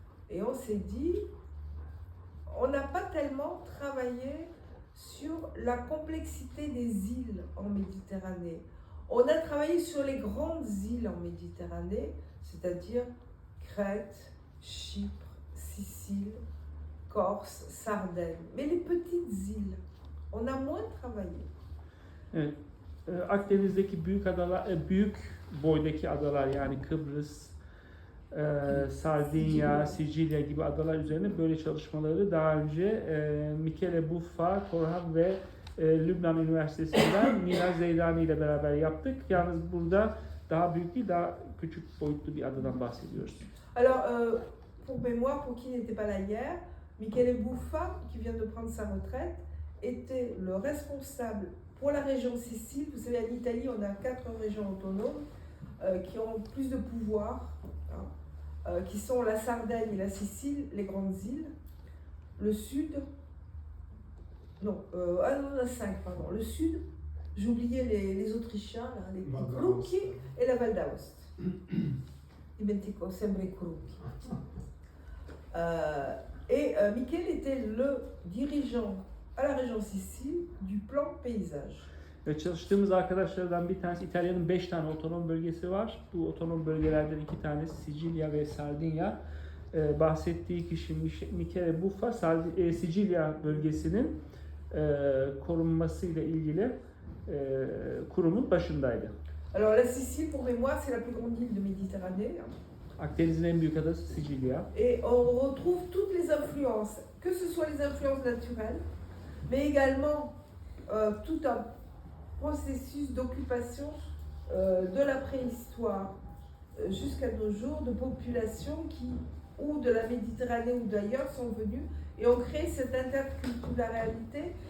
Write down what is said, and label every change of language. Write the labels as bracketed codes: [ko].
[fr] Et on s'est dit, on n'a pas tellement travaillé sur la complexité des îles en Méditerranée. On a travaillé sur les grandes îles en Méditerranée, c'est-à-dire Crète, Chypre, Sicile, Corse, Sardaigne. Mais les petites îles, on a moins travaillé. [tr] Evet. Akdeniz'deki büyük adalar, büyük boydaki adalar yani Kıbrıs, Sardinya, Sicilya gibi adalar üzerine böyle çalışmaları daha önce Michele Buffa, Korhan ve Lübnan Üniversitesi'nden Nina Zeydani ile beraber yaptık. Yalnız burada daha büyük değil, daha küçük boyutlu bir adadan bahsediyoruz. [fr] Alors, pour mémoire, pour qui n'était pas là hier, Michele Buffa, qui vient de prendre sa retraite, était le responsable pour la région Sicile. Vous savez, en Italie, on a 4 régions autonomes qui ont plus de pouvoir, qui sont la Sardaigne et la Sicile, les grandes îles, le sud, non, on a 5, pardon, le sud, j'ai oublié les Autrichiens, là, les Crocchi et la Val d'Aoste. [it] Dimentico sempre Crocchi. [fr] Et Michele était le dirigeant à la région Sicile du plan paysage. [tr] Ve çalıştığımız arkadaşlardan bir tanesi, İtalya'nın 5 tane otonom bölgesi var. Bu otonom bölgelerden 2 tanesi Sicilya ve Sardinya. Bahsettiği kişi Michele Buffa, Sicilya bölgesinin korunmasıyla ilgili kurumun başındaydı. [fr] Alors la Sicile, pour mémoire, c'est la plus grande île de Méditerranée. [tr] Akdeniz'in en büyük adası Sicilya. [fr] Et on retrouve toutes les influences, que ce soit les influences naturelles, mais également tout un processus d'occupation de la préhistoire jusqu'à nos jours de populations qui, ou de la Méditerranée ou d'ailleurs, sont venues et ont créé cette interculturalité.